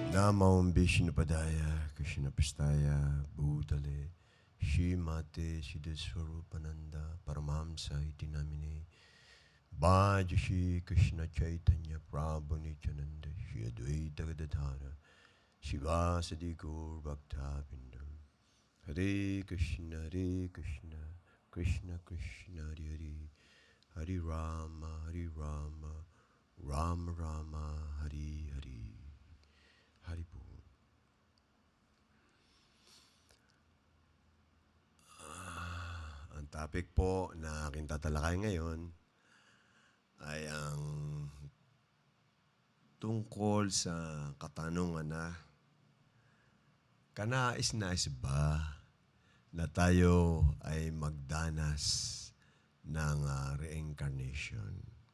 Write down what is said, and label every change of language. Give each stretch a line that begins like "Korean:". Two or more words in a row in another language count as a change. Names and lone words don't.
Sanskrit: नमो विष्णुपादाय, कृष्णप्रेष्ठाय, भूतले, श्रीमते सिद्धस्वरूपानन्द, परमहंस इति नामिने, भज श्री कृष्ण चैतन्य प्रभु नित्यानन्द, श्री अद्वैत गदाधर, श्रीवासादि गौर भक्त वृन्द, हरे कृष्ण, कृष्ण कृष्ण, हरे हरे, हरे राम, राम राम, हरे हरे.
Filipino: Hari po. Ang topic po na aking tatalakay ngayon ay ang tungkol sa katanungan na kanais-nais ba na tayo ay magdanas ng reincarnation?